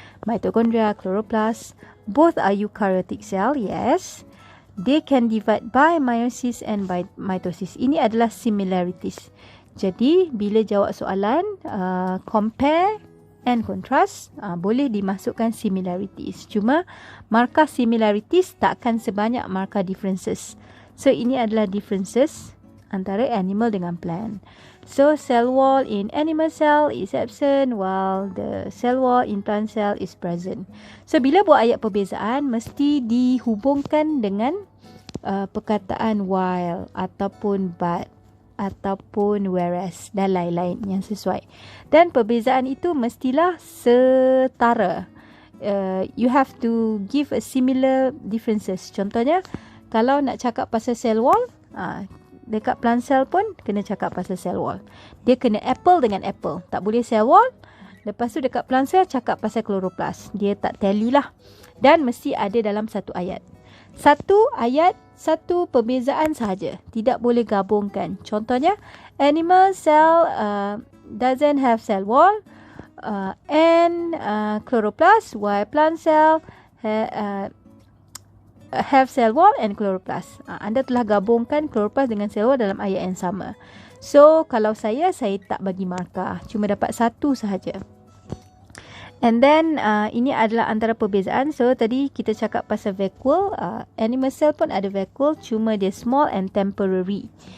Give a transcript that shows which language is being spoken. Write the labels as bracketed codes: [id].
[en] Mitochondria, chloroplast, both are eukaryotic cell, yes. They can divide by meiosis and by mitosis. [ms] Ini adalah similarities. Jadi, bila jawab soalan, [en] compare and contrast, [ms] boleh dimasukkan similarities. Cuma, markah similarities takkan sebanyak markah differences. So, ini adalah differences antara animal dengan plant. [en] So, cell wall in animal cell is absent while the cell wall in plant cell is present. [ms] So, bila buat ayat perbezaan, mesti dihubungkan dengan perkataan while ataupun but ataupun whereas dan lain-lain yang sesuai. Dan perbezaan itu mestilah setara. [en] You have to give a similar differences. [ms] Contohnya, kalau nak cakap pasal cell wall, dekat plant cell pun kena cakap pasal cell wall. Dia kena apple dengan apple. Tak boleh cell wall, lepas tu dekat plant cell cakap pasal chloroplast. Dia tak tally lah. Dan mesti ada dalam satu ayat. Satu ayat, satu perbezaan sahaja. Tidak boleh gabungkan. [en] Contohnya, animal cell doesn't have cell wall and chloroplast, while plant cell have cell wall and chloroplast. [ms] Anda telah gabungkan chloroplast dengan cell wall dalam ayat yang sama. So, kalau saya tak bagi markah. Cuma dapat satu sahaja. [en] And then [ms] ini adalah antara perbezaan. So tadi kita cakap pasal vacuole. Animal cell pun ada vacuole, cuma dia [en] small and temporary.